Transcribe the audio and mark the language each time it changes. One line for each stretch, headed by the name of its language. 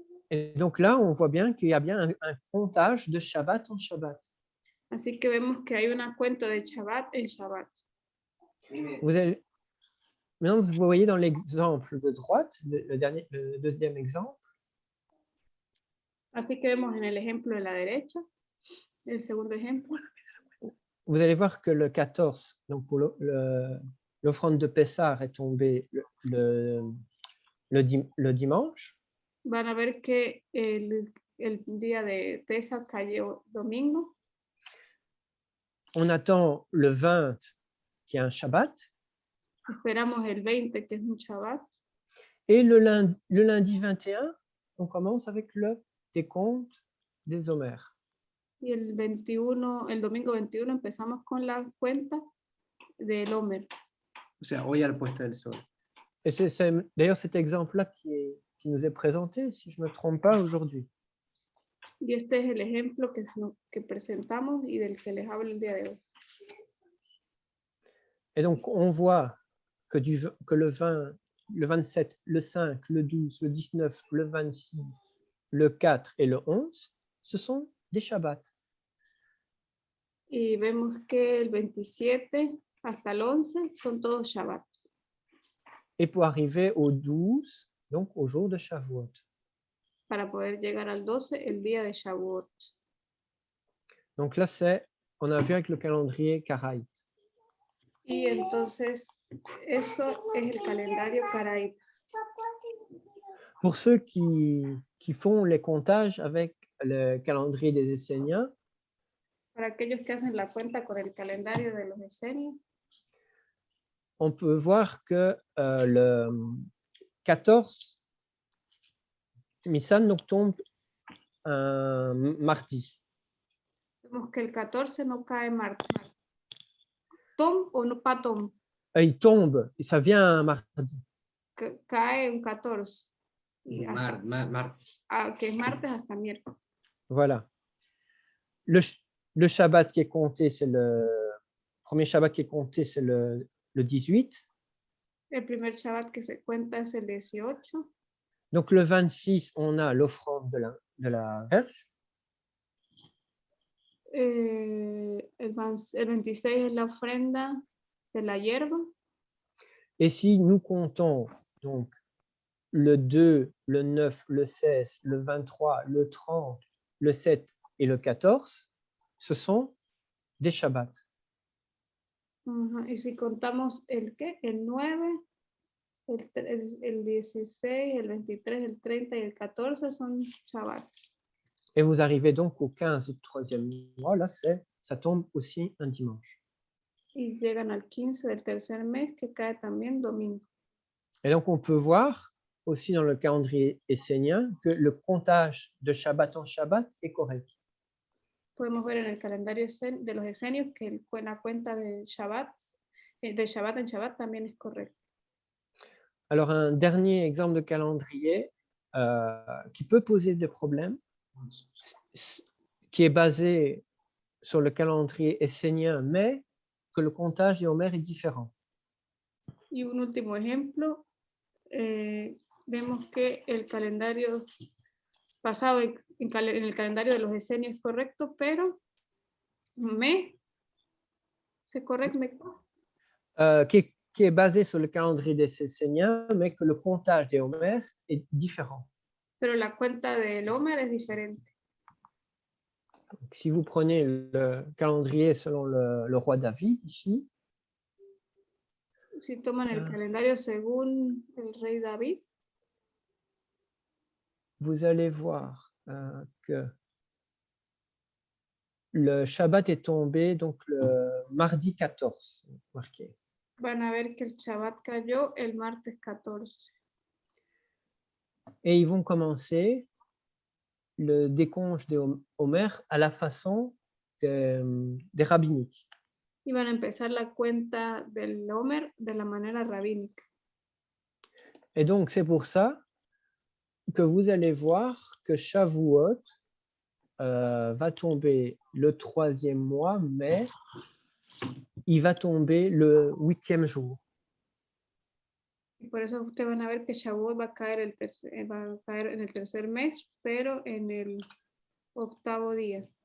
French: Et donc là, on voit bien qu'il y a bien un comptage de Shabbat en Shabbat.
Spanish: Así que vemos que hay una cuenta de Shabbat en Shabbat.
French: Vous allez, maintenant, vous voyez dans l'exemple de droite, le deuxième exemple,
Spanish: Así que vemos en el ejemplo de la derecha, el segundo ejemplo.
French: vous allez voir que le 14, donc pour l'offrande de Pessah est tombée le dimanche.
Spanish: Van a ver que el día de Pesach cayó domingo.
French: On attend le 20, qui est un Shabbat.
Spanish: Esperamos el 20, que es un Shabbat.
French: Et le lundi 21, on commence avec le décompte des Homères.
Spanish: Y el 21, el domingo 21 empezamos con la cuenta del Homer. O sea, hoy al puesto del sol.
French: Et c'est d'ailleurs cet exemple-là qui nous est présenté, si je ne me trompe pas, aujourd'hui.
Spanish: Y este es el ejemplo que presentamos y del que les hablo el día de hoy.
French: Et donc, on voit que le 20, le 27, le 5, le 12, le 19, le 26, le 4 et le 11, ce sont des Shabbats.
Spanish: Y vemos que el 27 hasta el 11 son todos Shabbats.
French: Et pour arriver au 12, donc au jour de Shavuot.
Spanish: Para poder llegar al 12, el día de Shavuot.
French: Donc là, on a vu avec le calendrier karaïte.
Spanish: Y entonces, eso es el calendario caraíta.
French: Pour ceux qui font les comptages avec le calendrier des Esséniens,
Spanish: Para aquellos que hacen la cuenta con el calendario de los esenios,
French: on peut voir que le 14, Nissan donc tombe un mardi.
Spanish: vemos que el 14 no cae martes. Tom o no pas Tom,
French: Il tombe, et ça vient un mardi.
Spanish: cae un 14. Y hasta, Martes. que es martes hasta miércoles.
French: Voilà. Le Shabbat qui est compté, c'est le premier Shabbat qui est compté, c'est le 18.
Spanish: El primer Shabbat que se cuenta es el 18.
French: Donc le 26, on a l'offrande de la verge.
Spanish: El 26 es la ofrenda de la hierba.
French: Et si nous comptons donc le 2, le 9, le 16, le 23, le 30, le 7 et le 14, ce sont des Shabbats.
Spanish: Y si contamos el 9, el 16, el 23, el 30 y el 14 son Shabbats.
French: Et vous arrivez donc au 15 du troisième mois, là, ça tombe aussi un dimanche.
Spanish: Y llegan al 15 del tercer mes, que cae también domingo.
French: Et donc, on peut voir aussi dans le calendrier essénien que le comptage de Shabbat en Shabbat est correct.
Spanish: Podemos ver en el calendario de los esenios que la cuenta de Shabbat en Shabbat también es correcta.
French: Alors, un dernier exemple de calendrier qui peut poser des problèmes, qui est basé sur le calendrier essénien, mais que le comptage des Homères est différent.
Spanish: Y un último ejemplo, vemos que el calendario basado en el calendario de los esenios es correcto, pero
French: c'est correct, Qui est basé sur le calendrier des Esséniens, mais que le comptage des Homères est différent.
Spanish: Pero la cuenta del Homer es diferente.
French: Donc, si vous prenez le calendrier selon le roi David, ici,
Spanish: Si toman el calendario según el rey David,
French: vous allez voir que le Shabbat est tombé donc le mardi 14, marqué.
Spanish: van a ver que el Shabbat cayó el martes 14.
French: Et ils vont commencer le décompte de Homer à la façon des rabbiniques.
Spanish: Y van a empezar la cuenta del Homer de la manera rabínica.
French: Et donc, c'est pour ça que vous allez voir que Shavuot va tomber le 3e mois, mais il va tomber le 8e jour.
Spanish: Y por eso ustedes van a ver que Shavuot va a caer en el tercer mes, pero en el 8º día.